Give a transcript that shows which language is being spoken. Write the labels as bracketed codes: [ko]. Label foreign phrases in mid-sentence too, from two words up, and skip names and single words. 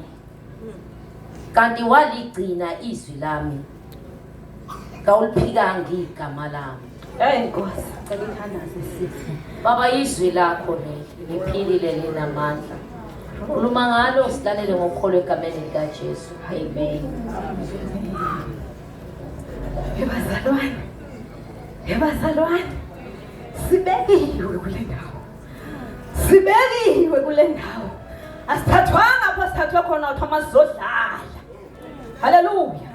[zu] Kanti waligcina izwi lami. Kawuliphikanga igama lami. Nkosi, cela ithandaze sisi. Baba izwi lakho leli liphilile linamandla. Khuluma ngalo silalele ngokukholwa egameni likaJesu. Amen. Ebazalwane. Sibekiwe kule ndawo. [xh] Asithathwanga apho sithathwe khona uThomas zodlala. Haleluya.